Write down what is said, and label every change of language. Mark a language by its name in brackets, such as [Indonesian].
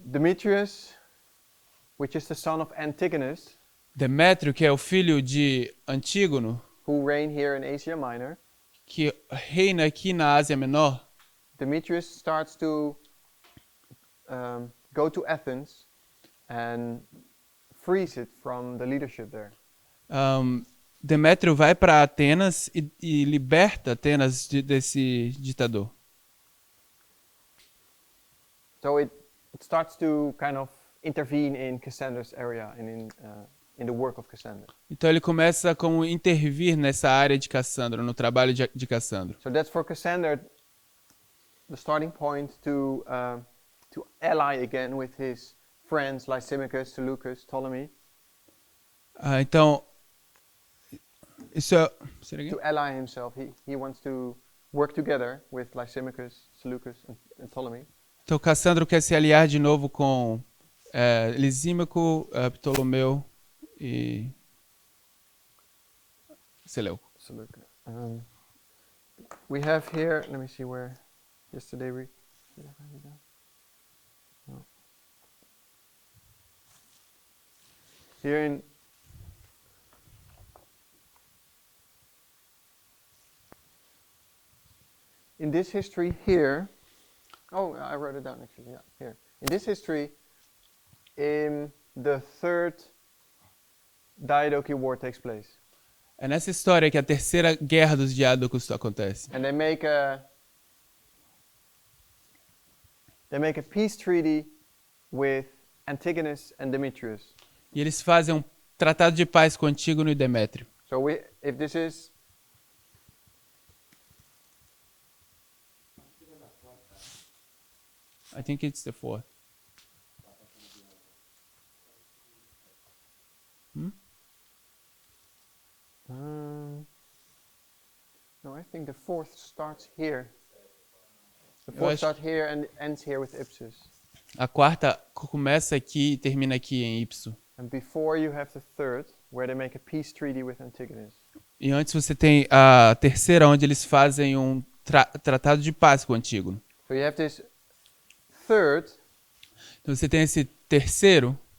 [English] Demetrius, which is the son of Antigonus, [Portuguese] Demétrio, que é o filho de Antígono, [English] who reigned here in Asia Minor, [Portuguese] que reina aqui na Ásia Menor, [English] Demetrius starts to go to Athens and frees it from the leadership there. [Portuguese] Demétrio vai para Atenas e liberta Atenas desse ditador. [English] So it starts to kind of intervene in Cassandra's area and in the work of Cassandra. [Portuguese] Então ele começa como intervir nessa área de Cassandra, no trabalho de Cassandra. [English] So that's for Cassandra the starting point to ally again with his friends Lysimachus, Seleucus, Ptolemy. [Portuguese] Então isso é [English] To ally himself, he wants to work together with Lysimachus, Seleucus, and Ptolemy. [Portuguese] Então Cassandra quer se aliar de novo com Lisímaco, Ptolomeu e Seleuco. [English] Seleucus. We have here. Let me see where. Yesterday we. Did I write it down? No. Here in this history here. Oh, I wrote it down actually. Yeah, here. In this history, in the third Diadochi War takes place. [Portuguese] É nessa história que a terceira guerra dos diádocos acontece. [English] And they make a peace treaty with Antigonus and Demetrius. [Portuguese] E eles fazem um tratado de paz com Antígono e Demétrio. [English] So if this is I think it's the fourth. No, I think the fourth starts here. The fourth starts here and ends here with Ipsus. [Portuguese] A quarta começa aqui e termina aqui em Ipso. [English] And before you have the third, where they make a peace treaty with Antigonus. [Portuguese] E antes você tem a terceira, onde eles fazem um tratado de paz com Antígono. [English] So you have this third. [Portuguese] Então você tem esse terceiro,